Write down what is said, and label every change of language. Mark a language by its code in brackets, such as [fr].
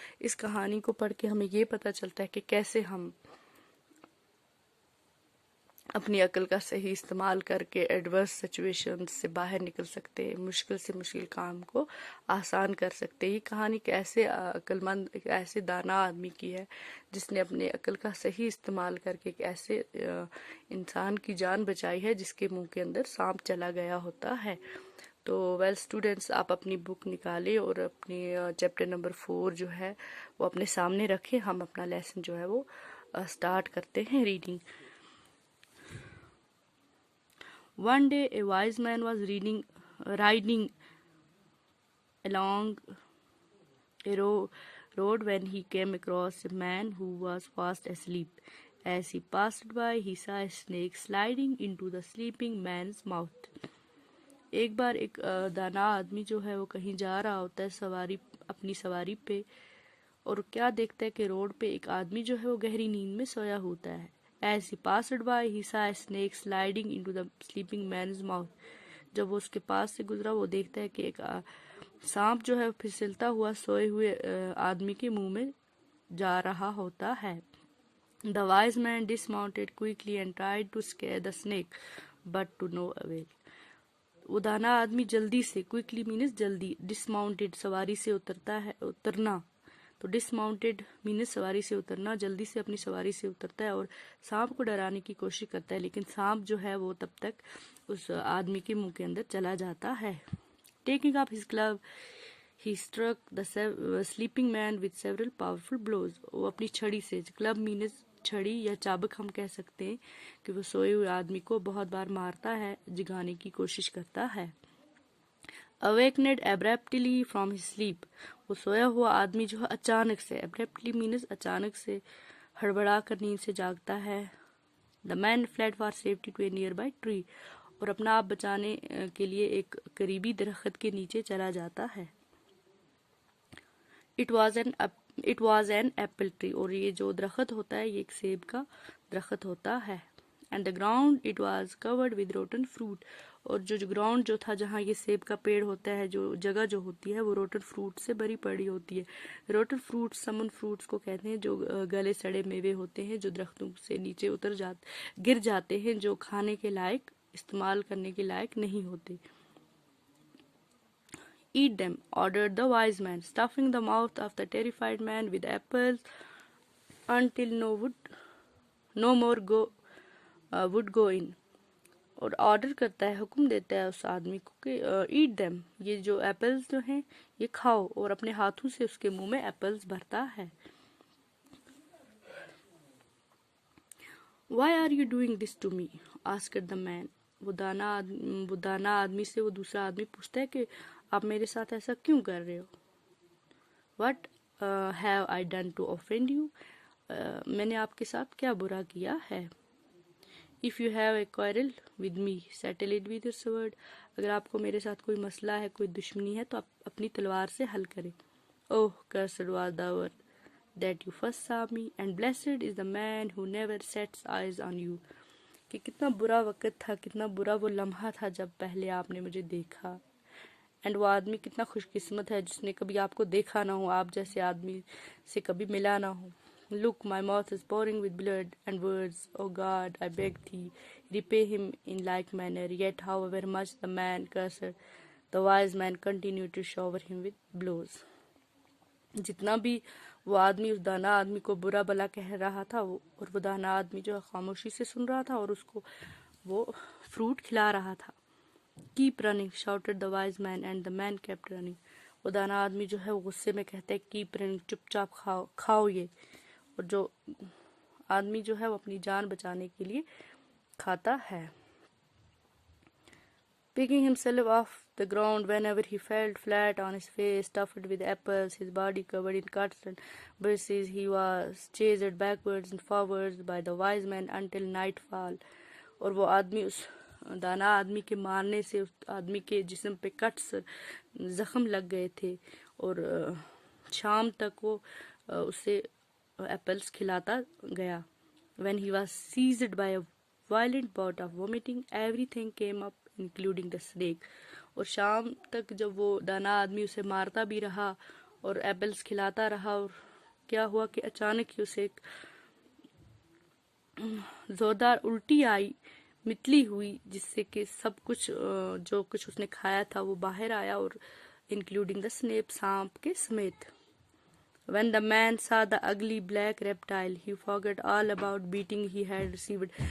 [ur] اس کہانی کو پڑھ کے ہمیں یہ پتہ چلتا ہے کہ کیسے ہم اپنی عقل کا صحیح استعمال کر کے ایڈورس سچویشن سے باہر نکل سکتے ہیں، مشکل سے مشکل کام کو آسان کر سکتے ہیں. یہ کہانی ایک ایسے عقل مند، ایک ایسے دانا آدمی کی ہے جس نے اپنے عقل کا صحیح استعمال کر کے ایک ایسے انسان کی جان بچائی ہے جس کے منہ کے اندر سانپ چلا گیا ہوتا ہے. تو ویل اسٹوڈینٹس، آپ اپنی بک نکالیں اور اپنی چیپٹر نمبر 4 جو ہے وہ اپنے سامنے رکھیں. ہم اپنا لیسن جو ہے وہ اسٹارٹ کرتے ہیں reading. [en] One day a wise man was riding along a road when he came across a man who was fast asleep. As he passed by, he saw a snake sliding into the sleeping man's mouth. [ur] ایک بار ایک دانا آدمی جو ہے وہ کہیں جا رہا ہوتا ہے اپنی سواری پہ، اور کیا دیکھتا ہے کہ روڈ پہ ایک آدمی جو ہے وہ گہری نیند میں سویا ہوتا ہے. [en] As he passed by, he saw a snake sliding into the sleeping man's mouth. [ur] جب وہ اس کے پاس سے گزرا، وہ دیکھتا ہے کہ ایک سانپ جو ہے پھسلتا ہوا سوئے ہوئے آدمی کے منہ میں جا رہا ہوتا ہے. [en] The wise man dismounted quickly and tried to scare the snake, but to no avail. [ur] وہ دانا آدمی جلدی سے، [en] quickly means [ur] جلدی، dismounted سواری سے اترنا، تو ڈسماؤنٹیڈ مینس سواری سے اترنا، جلدی سے اپنی سواری سے اترتا ہے اور سانپ کو ڈرانے کی کوشش کرتا ہے، لیکن سانپ جو ہے وہ تب تک اس آدمی کے منہ کے اندر چلا جاتا ہے. [en] Taking up his club he struck the sleeping man with several powerful blows. [ur] وہ اپنی چھڑی سے، کلب مینس چھڑی یا چابک ہم کہہ سکتے ہیں، کہ وہ سوئے ہوئے آدمی کو بہت بار مارتا ہے، جگانے کی کوشش کرتا ہے. [en] Awakened abruptly from his sleep. [ur] وہ سویا ہوا آدمی جو ہے اچانک سے، [en] abruptly means [ur] اچانک سے، ہڑبڑا کر نیند سے جاگتا ہے. [en] The man fled for safety to a nearby tree. [ur] اور اپنا آپ بچانے کے لیے ایک قریبی درخت کے نیچے چلا جاتا ہے. [en] It was an apple tree. [ur] اور یہ جو درخت ہوتا ہے یہ ایک سیب کا درخت ہوتا ہے. [en] And the ground it was covered with rotten fruit. [ur] اور جو گراؤنڈ جو تھا جہاں یہ سیب کا پیڑ ہوتا ہے، جو جگہ جو ہوتی ہے وہ روٹن فروٹ سے بھری پڑی ہوتی ہے. روٹن فروٹ سمن فروٹس کو کہتے ہیں، جو گلے سڑے میوے ہوتے ہیں جو درختوں سے نیچے گر جاتے ہیں، جو کھانے کے لائق، استعمال کرنے کے لائق نہیں ہوتے. [en] Eat them, ordered the wise man, stuffing the mouth of the terrified man with apples until no more would go in. [ur] اور آرڈر کرتا ہے، حکم دیتا ہے اس آدمی کو کہ [en] eat them, [ur] یہ جو ایپلز جو ہیں یہ کھاؤ، اور اپنے ہاتھوں سے اس کے منہ میں ایپلز بھرتا ہے. [en] Why are you doing this to me? asked the man. [ur] وہ دانا آدمی سے وہ دوسرا آدمی پوچھتا ہے کہ آپ میرے ساتھ ایسا کیوں کر رہے ہو. [en] What have I done to offend you? [ur] میں نے آپ کے ساتھ کیا برا کیا ہے. [en] If you have a quarrel with me, settle it with your sword. [ur] اگر آپ کو میرے ساتھ کوئی مسئلہ ہے، کوئی دشمنی ہے، تو آپ اپنی تلوار سے حل کریں. [en] Oh, cursed was the hour that you first saw me, and blessed is the man who never sets eyes on you. [ur] کہ کتنا برا وقت تھا، کتنا برا وہ لمحہ تھا جب پہلے آپ نے مجھے دیکھا. اینڈ وہ آدمی کتنا خوش قسمت ہے جس نے کبھی آپ کو دیکھا نہ ہو، آپ جیسے آدمی سے کبھی ملا نہ ہو. [en] Look, my mouth is pouring with blood and words. Oh God, I beg thee, repay him in like manner. Yet however much the man cursed, the wise man continued to shower him with blows. [ur] جتنا بھی وہ آدمی اس دانا آدمی کو برا بلا کہہ رہا تھا، اور وہ دانا آدمی جو خاموشی سے سن رہا تھا اور اس کو وہ فروٹ کھلا رہا تھا. [en] Keep running, shouted the wise man, and the man kept running. [ur] وہ دانا آدمی جو ہے وہ غصے میں کہتا ہے [en] keep running, [ur] چپ چاپ کھاؤ یہ. اور جو آدمی جو ہے وہ اپنی جان بچانے کے لیے کھاتا ہے. [en] Picking himself off the ground whenever he fell flat on his face, stuffed with apples, his body covered in cuts and bruises, he was chased backwards and forwards by the wise man until nightfall. [ur] اور وہ آدمی اس دانا آدمی کے مارنے سے اس آدمی کے جسم پہ کٹس زخم لگ گئے تھے اور شام تک وہ اسے ایپلس کھلاتا گیا. [en] When he was seized by a violent bout of vomiting, everything came up including the snake. [ur] اور شام تک جب وہ دانا آدمی اسے مارتا بھی رہا اور ایپلس کھلاتا رہا، اور کیا ہوا کہ اچانک ہی اسے ایک زوردار الٹی آئی، متلی ہوئی، جس سے کہ سب کچھ جو کچھ اس نے کھایا تھا وہ باہر آیا، اور [en] including the snake, [ur] سانپ کے سمیت. [en] When the man saw the ugly black reptile, he forgot all about beating he had received.